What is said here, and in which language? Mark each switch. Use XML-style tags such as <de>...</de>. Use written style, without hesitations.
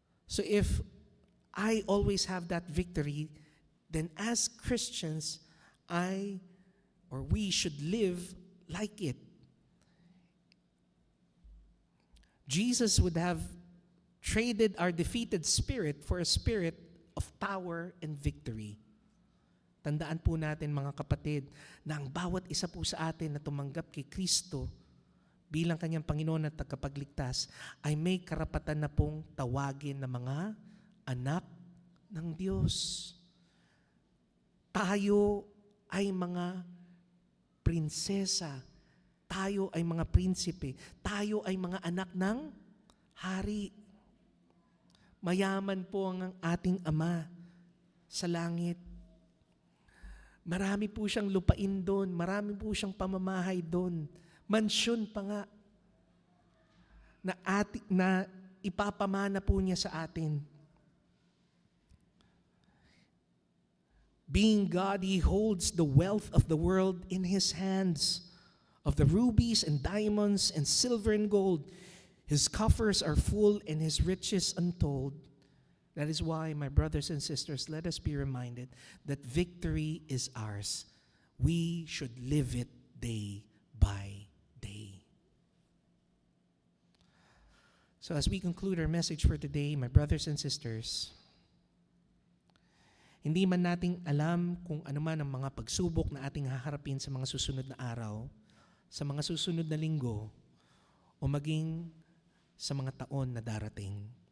<en>So if I always have that victory, then as Christians, we should live like it. Jesus would have traded our defeated spirit for a spirit of power and victory.</en> <tl>Tandaan po natin mga kapatid na ang bawat isa po sa atin na tumanggap kay Kristo bilang kanyang Panginoon at tagapagligtas ay may karapatan na pong tawagin na mga anak ng Diyos. Tayo ay mga prinsesa. Tayo ay mga prinsipe. Tayo ay mga anak ng hari. Mayaman po ang ating Ama sa langit. Marami po siyang lupain doon. Marami po siyang pamamahay doon. Mansyon pa nga na ipapamana po niya sa atin.</tl> <en>Being God, He holds the wealth of the world in His hands. of the rubies and diamonds and silver and gold. His coffers are full and his riches untold. That is why, my brothers and sisters, let us be reminded that victory is ours. We should live it day by day. So as we conclude our message for today, my brothers and sisters,</en> <tl>hindi man nating alam kung ano man ang mga pagsubok na ating haharapin sa mga susunod na araw, sa mga susunod na linggo, o maging sa mga taon na darating.</tl>